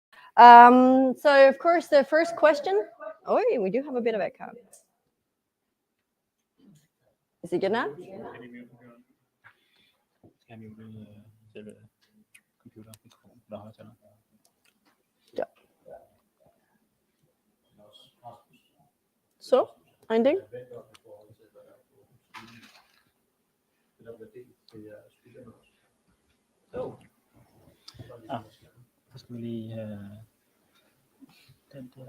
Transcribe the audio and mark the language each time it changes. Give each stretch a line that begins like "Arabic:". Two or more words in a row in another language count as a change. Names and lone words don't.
English: So of course the first question. Oh, we do have a bit of echo. Is it good now?
Danish: Ja. Så, en ting. Så skal vi lige have den der.